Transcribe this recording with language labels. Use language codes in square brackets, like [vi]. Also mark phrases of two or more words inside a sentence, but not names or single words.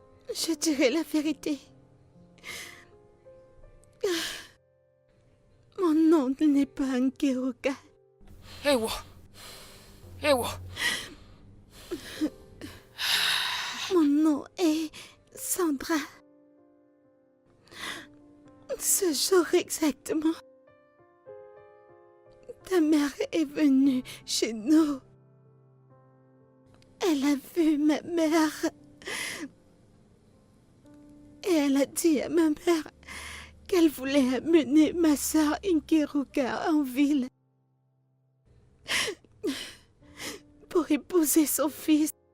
[fr] Je dirai la vérité. Mon nom n'est pas Nkiruka. Ewo. Ewo. Mon nom est Sandra. Ce jour exactement, ta mère est venue chez nous. Elle a vu ma mère et elle a dit à ma mère qu'elle voulait amener ma sœur Nkiruka en ville pour épouser son fils.